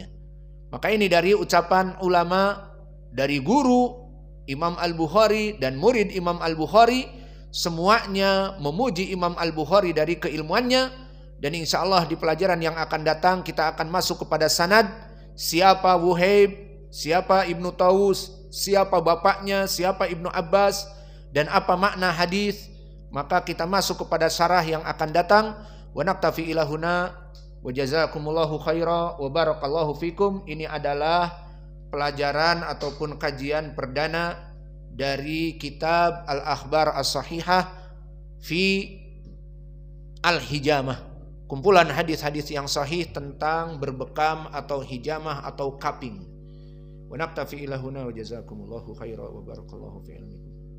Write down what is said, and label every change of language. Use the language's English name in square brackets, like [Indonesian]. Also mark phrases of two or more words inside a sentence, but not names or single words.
[Indonesian] Maka ini dari ucapan ulama, dari guru Imam Al-Bukhari dan murid Imam Al-Bukhari, semuanya memuji Imam Al-Bukhari dari keilmuannya. Dan [Arabic] إن شاء الله [Indonesian] di pelajaran yang akan datang kita akan masuk kepada sanad, siapa Wuhaib, siapa Ibnu Taus, siapa bapaknya, siapa Ibnu Abbas, dan apa makna hadis. Maka kita masuk kepada syarah yang akan datang. [Arabic] ونكتفي إلى هنا وجزاكم الله خيرا وبارك الله فيكم. [Indonesian] Ini adalah pelajaran ataupun kajian perdana dari kitab Al-Akhbar As-Sahihah fi Al-Hijamah, kumpulan hadis-hadis yang sahih tentang berbekam atau hijamah atau kaping. [Arabic] ونكتفي إلى هنا وجزاكم الله خيرا وبارك الله في علمكم.